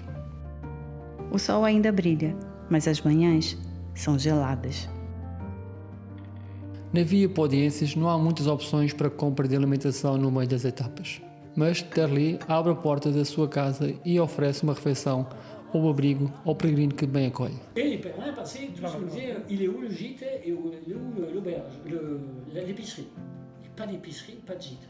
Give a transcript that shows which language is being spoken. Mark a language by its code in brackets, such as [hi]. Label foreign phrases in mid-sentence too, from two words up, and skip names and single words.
[pt] O sol ainda brilha, mas as manhãs são geladas. Na Via Podiensis não há muitas opções para compra de alimentação no meio das etapas, mas Terli abre a porta da sua casa e oferece uma refeição ou abrigo ao peregrino que bem acolhe. [fr] Et les pèlerins passaient tous nous disaient il est où le gîte et où est où l'auberge, l'épicerie. Pas d'épicerie, pas de gîte.